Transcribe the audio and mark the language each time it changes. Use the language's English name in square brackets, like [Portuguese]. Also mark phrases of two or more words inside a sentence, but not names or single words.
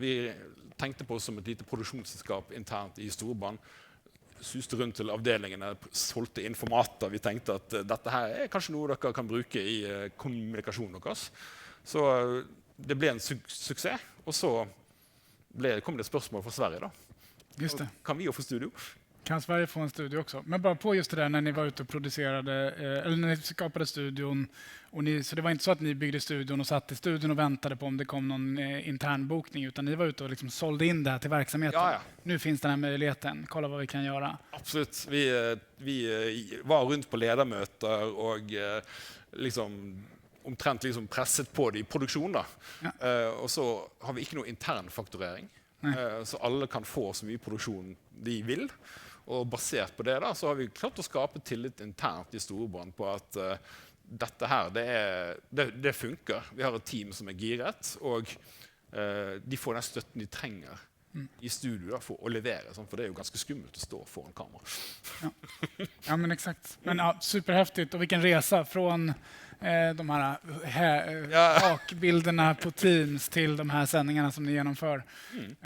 [Norwegian] Vi tenkte på oss som et lite produksjonsselskap internt i Storebrand. Suste rundt til avdelingene, solgte informater. Vi tenkte at dette her er kanskje noe dere kan bruke i kommunikasjonen deres. Så det ble en suksess, og så kom det et spørsmål fra Sverige da. [Swedish] Just det. [Norwegian] Kan vi jo få studio? [Swedish] Kan Sverige få en studio också? Men bara på just det där när ni var ute och producerade, eller när ni skapade studion, och så det var inte så att ni byggde studion och satt i studion och väntade på om det kom någon intern bokning, utan ni var ute och liksom sålde in det här till verksamheten. Ja. Nu finns den här möjligheten, kolla vad vi kan göra. [Norwegian] Absolutt. Vi var rundt på ledermøter og liksom omtrent liksom presset på det i produksjon da. Og så har vi ikke noe intern fakturering. Så alle kan få så mye produksjon de vil. Og basert på det da, så har vi klart å skape tillit internt i Storebrand på at dette her, det funker. Vi har et team som er giret, og de får den støtten de trenger i studio da, for å levere, for det er jo ganske skummelt å stå foran kamera. [Swedish] Ja, men exakt. Men ja, superhäftigt, och vilken resa från de här hakbilderna på Teams till de här sändningarna som ni genomför.